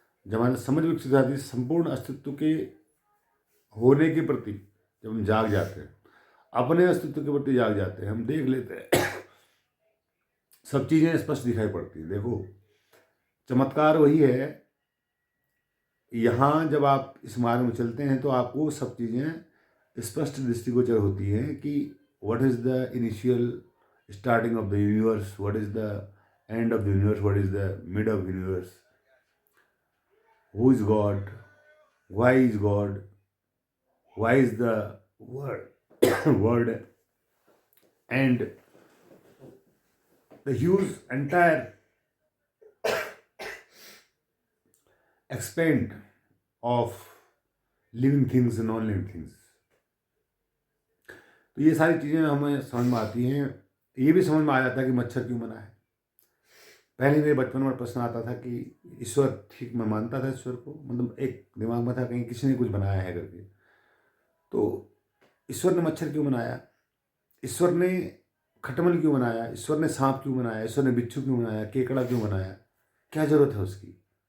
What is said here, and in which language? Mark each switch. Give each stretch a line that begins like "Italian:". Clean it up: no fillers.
Hindi: जब हमारी समझ विकसित हो जाती है, संपूर्ण अस्तित्व के होने के प्रति जब हम जाग जाते हैं, अपने अस्तित्व के प्रति जाग जाते हैं, हम देख लेते हैं सब चीज़ें स्पष्ट दिखाई पड़ती हैं। देखो, चमत्कार वही है, यहाँ जब आप इस मार्ग में चलते हैं तो आपको सब चीज़ें स्पष्ट दृष्टिगोचर होती हैं कि
English: What is the initial starting of the universe, what is the end of the universe, what is the mid of universe, who is God, why is God, why is the word word, and the huge entire extent of living things and non living things.
Hindi: तो ये सारी चीज़ें हमें समझ में आती हैं। ये भी समझ में आ जाता है कि मच्छर क्यों बना है। पहले मेरे बचपन में प्रश्न आता था कि ईश्वर, ठीक, मैं मानता था ईश्वर को, मतलब एक दिमाग में था कहीं किसी ने कुछ बनाया है करके। तो ईश्वर ने मच्छर क्यों बनाया, ईश्वर ने खटमल क्यों बनाया, ईश्वर ने सांप क्यों बनाया, ईश्वर ने बिच्छू क्यों बनाया, केकड़ा क्यों बनाया, क्या जरूरत है उसकी।